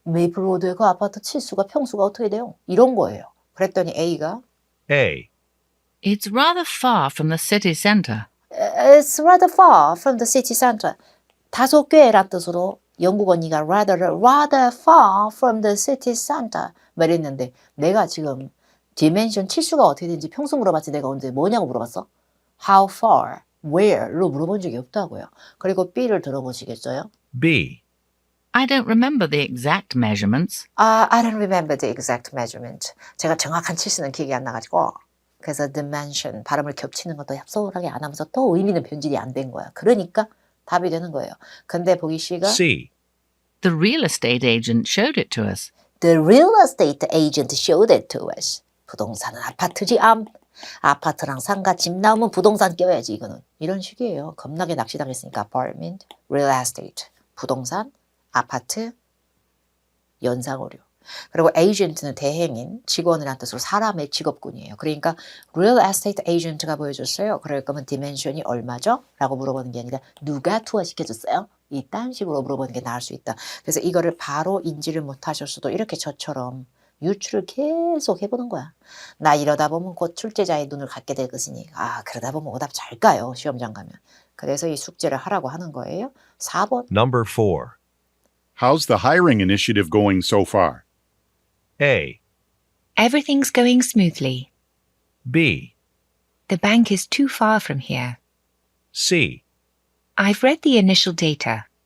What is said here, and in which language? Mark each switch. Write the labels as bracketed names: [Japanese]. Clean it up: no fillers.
[Korean] 메이플 로드의 그 아파트 치수가 평수가 어떻게 돼요? 이런 거예요. 그랬더니 A가 A, [English] It's rather far from the city centre. It's rather far from the city center. [Korean] 다소 꽤란 뜻으로 영국 언니가 [English] rather far from the city center [Korean] 말했는데 내가 지금 dimension 치수가 어떻게 되는지 평수 물어봤지 내가 언제 뭐냐고 물어봤어? [English] how far, [Korean] where로 물어본 적이 없다고요. 그리고 B를 들어보시겠어요? B, [English] I don't remember the exact measurements. I don't remember the exact measurement. [Korean] 제가 정확한 치수는 기억이 안 나가지고. 그래서 dimension, 발음을 겹치는 것도 얍소하게 안 하면서 또 의미는 변질이 안 된 거야. 그러니까 답이 되는 거예요. 근데 보기 C가 C, [English] The real estate agent showed it to us. The real estate agent showed it to us. [Korean] 부동산은 아파트지 암. 아파트랑 상가 집 나오면 부동산 껴야지 이거는. 이런 식이에요. 겁나게 낚시당했으니까 apartment, real estate, 부동산, 아파트, 연상오류. 그리고 agent는 대행인, 직원이라는 뜻으로 사람의 직업군이에요. 그러니까 real estate agent가 보여줬어요. 그럴 거면 dimension이 얼마죠? 라고 물어보는 게 아니라 누가 투하시켜줬어요? 이딴 식으로 물어보는 게 나을 수 있다. 그래서 이거를 바로 인지를 못하셨어도 이렇게 저처럼 유추를 계속 해보는 거야. 나 이러다 보면 곧 출제자의 눈을 갖게 될 것이니 그러다 보면 오답 잘 가요. 시험장 가면. 그래서 이 숙제를 하라고 하는 거예요. 4번. [English] number 4. How's the hiring initiative going so far? A, Everything's going smoothly. B, The bank is too far from here. C, I've read the initial data.